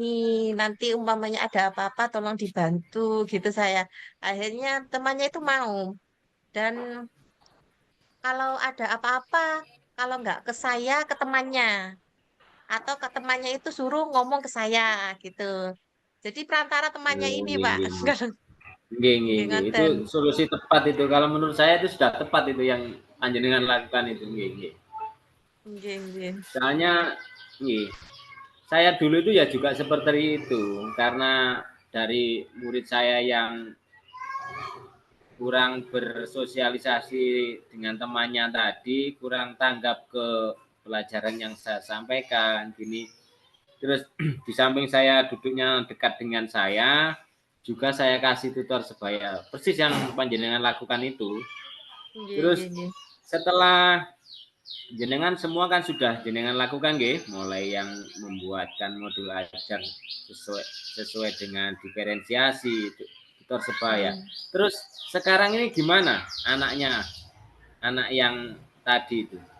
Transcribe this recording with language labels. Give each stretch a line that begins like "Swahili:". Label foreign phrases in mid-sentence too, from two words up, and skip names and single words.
Indonesian: Nanti umpamanya ada apa-apa tolong dibantu gitu saya. Akhirnya temannya itu mau. Dan kalau ada apa-apa, kalau nggak ke saya, ke temannya. Atau ke temannya itu suruh ngomong ke saya, gitu. Jadi perantara temannya Oh, ini, nggih, Pak.
Javanese: nggih, nggih. Nggih, nggih,
Indonesian: Nggih, nggih. Itu ngoten. solusi tepat itu. Kalau menurut saya itu sudah tepat itu yang panjenengan lakukan itu,
Javanese: nggih, nggih. Nggih, nggih.
Indonesian: Soalnya, nggih, saya dulu itu ya juga seperti itu karena dari murid saya yang kurang bersosialisasi dengan temannya tadi, kurang tanggap ke pelajaran yang saya sampaikan, gini. Terus di samping saya duduknya dekat dengan saya, juga saya kasih tutor sebaya. Persis yang panjenengan lakukan itu. Nggih, Terus
Javanese: nggih, nggih.
Indonesian: setelah jenengan semua kan sudah jenengan lakukan nggih, mulai yang membuatkan modul ajar sesuai sesuai dengan diferensiasi tutor sebaya. Mm. Terus sekarang ini gimana anaknya, anak yang tadi itu?